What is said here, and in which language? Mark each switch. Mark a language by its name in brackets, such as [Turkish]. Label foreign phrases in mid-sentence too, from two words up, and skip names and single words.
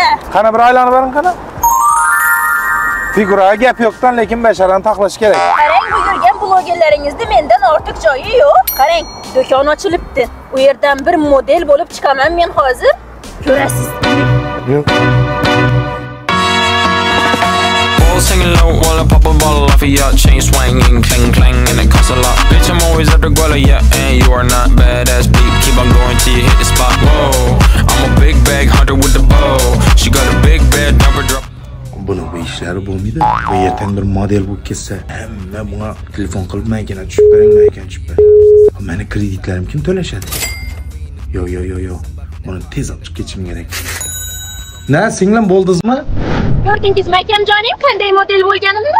[Uzbek] Qani bir aylanib boring qani. Figuraga gap yo'qdan, lekin basharani taqlash kerak. Qarang, bu yurgan blogerlaringizda mendan ortiq joyi yo'q. Qarang, do'kon ochilibdi. U yerdan bir model bo'lib chiqaman men hozir. Ko'rasiz. Yo'q. [English] Singing low while I pop a bottle off of your chain swinging, clang clang, and it costs a lot. Bitch, I'm always at the guala, yeah, and you are not badass beat. Keep on going till you hit the spot. Whoa, I'm a big bag hunter with the bow. She got a big bed, dumper drop. [Uzbek] Buni bu ishlari bo'lmaydi. Bu yerdan bir model bo'lib ketsa, hamma bunga telefon qilib maykana tushib bering, maykana tushib bering. Meni kreditlarim kim to'lashadi? Yo'q. Buni tez olib chiqib ketishim kerak. Na, singlim bo'ldingizmi? Ko'rdingizmi akamjonim, qanday model bo'lganimni?